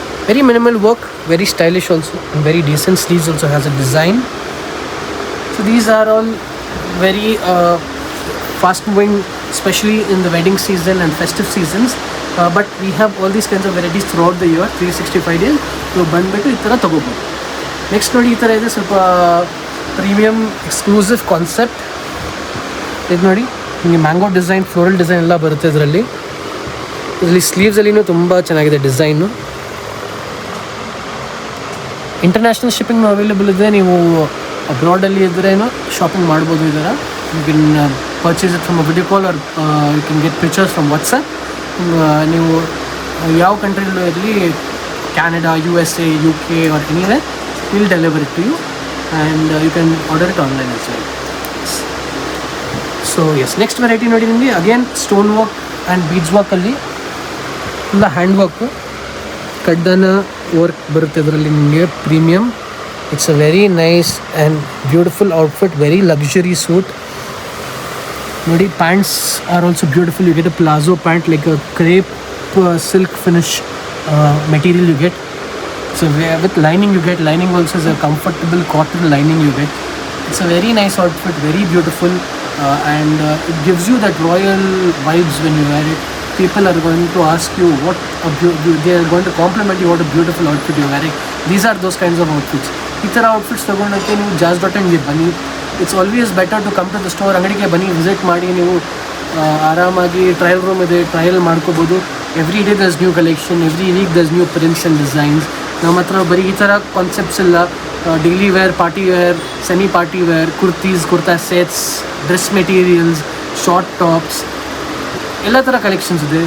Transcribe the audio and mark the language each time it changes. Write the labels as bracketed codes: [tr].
[en] Very minimal work, very stylish also, and very decent. Sleeves also has a design. So these are all very fast moving, especially in the wedding season and festive seasons. But we have all these kinds of varieties throughout the year, 365 days. [kn] So ಬಂದುಬಿಟ್ಟು ಈ ಥರ ತೊಗೋಬೋದು. Next ನೋಡಿ, ಈ ಥರ ಇದೆ ಸ್ವಲ್ಪ premium exclusive concept. ಇದು ನೋಡಿ, ನಿಮಗೆ ಮ್ಯಾಂಗೋ ಡಿಸೈನ್, ಫ್ಲೋರಲ್ ಡಿಸೈನ್ ಎಲ್ಲ ಬರುತ್ತೆ ಇದರಲ್ಲಿ. ಸ್ಲೀವ್ಸಲ್ಲಿನೂ ತುಂಬ ಚೆನ್ನಾಗಿದೆ ಡಿಸೈನು. ಇಂಟರ್ನ್ಯಾಷನಲ್ ಶಿಪ್ಪಿಂಗ್ ಅವೈಲೇಬಲ್ ಇದೆ. ನೀವು ಅಬ್ರಾಡಲ್ಲಿ ಇದ್ರೇನು ಶಾಪಿಂಗ್ ಮಾಡ್ಬೋದು ಇದರ. [en] You can purchase it from a video call, or you can get pictures from WhatsApp. [kn] ನೀವು ಯಾವ ಕಂಟ್ರಿಲೂ ಇರಲಿ, [en] Canada, USA, UK or anywhere, will deliver it to you and you can order it online as well. [kn] So S, next variety ನೋಡಿ ನಿಮಗೆ again stone work and beads ವರ್ಕಲ್ಲಿ full hand work, ಕಡ್ಡನ work ಬರುತ್ತೆ ಇದರಲ್ಲಿ ನಿಮಗೆ premium. [en] It's a very nice and beautiful outfit, very luxury suit. ನೋಡಿ, pants are also beautiful. You get a palazzo pant like a crepe silk finish material you get. So with lining you get, lining also is a comfortable cotton lining you get. It's a very nice outfit, very beautiful, and it gives you that royal vibes when you wear it. People are going to ask you they are going to compliment you, what a beautiful outfit you're wearing. These are those kinds of outfits. [kn] ಈ ಥರ outfits ತೊಗೊಂಡೋಕ್ಕೆ ನೀವು jazz.in ಬನ್ನಿ. [en] It's always better to come to the store. [kn] ಅಂಗಡಿಗೆ ಬನ್ನಿ, visit ಮಾಡಿ, ನೀವು ಆರಾಮಾಗಿ trial room ಇದೆ, ಟ್ರಯಲ್ ಮಾಡ್ಕೋಬೋದು. [en] Every day there's new collection, every week there's new prints and designs. [kn] ನಮ್ಮ ಹತ್ರ ಬರೀ ಈ ಥರ ಕಾನ್ಸೆಪ್ಟ್ಸ್ ಇಲ್ಲ. Daily wear, party wear, semi party wear, kurta sets, dress materials, short tops, ಎಲ್ಲ ಥರ ಕಲೆಕ್ಷನ್ಸ್ ಇದೆ.